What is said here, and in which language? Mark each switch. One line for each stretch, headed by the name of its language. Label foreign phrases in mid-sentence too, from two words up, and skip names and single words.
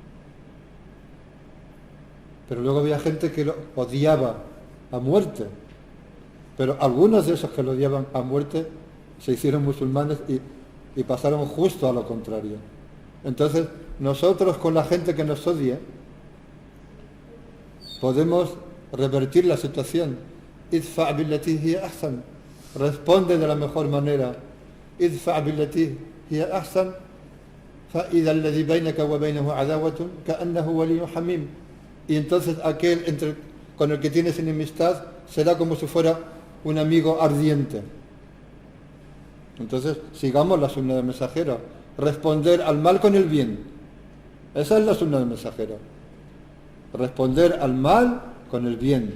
Spanish: Pero luego había gente que lo odiaba a muerte. Pero algunos de esos que lo odiaban a muerte se hicieron musulmanes y pasaron justo a lo contrario. Entonces, nosotros con la gente que nos odia podemos revertir la situación.
Arabic: ادفع بالتي هي أحسن.
Spanish: Responde de la mejor manera.
Arabic: ادفع بالتي هي أحسن فإذا الذي بينك وبينه عداوة كأنه ولي حميم.
Spanish: Y entonces aquel con el que tienes enemistad será como si fuera un amigo ardiente. Entonces, sigamos la sunna del mensajero. Responder al mal con el bien. Esa es la sunna del mensajero. Responder al mal con el bien.